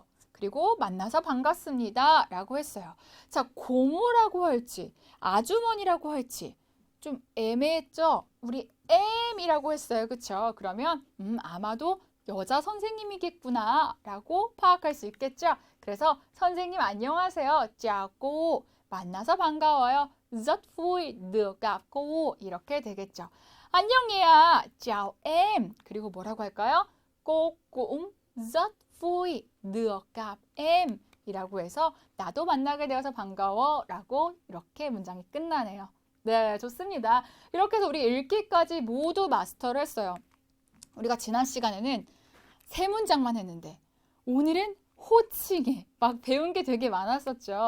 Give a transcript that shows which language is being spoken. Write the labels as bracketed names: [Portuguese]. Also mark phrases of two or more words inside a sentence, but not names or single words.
[Korean] 그리고 만나서 반갑습니다 라고 했어요. 자, 고모라고 할지 아주머니라고 할지 좀 애매했죠? 우리 M이라고 했어요. 그쵸? 그러면 아마도 여자 선생님이겠구나 라고 파악할 수 있겠죠? 그래서 선생님 안녕하세요. 짜고 만나서 반가워요. [Vietnamese] rất vui được gặp cô 이렇게 되겠죠. [Korean] 안녕 얘야. [Vietnamese] chào em. [Korean] 그리고 뭐라고 할까요? [Vietnamese] cô cũng rất vui được gặp em [Korean] 이라고 해서 나도 만나게 되어서 반가워 라고 이렇게 문장이 끝나네요. 네, 좋습니다. 이렇게 해서 우리 읽기까지 모두 마스터를 했어요. 우리가 지난 시간에는 3문장만 했는데 오늘은 호칭에 막 배운 게 되게 많았었죠.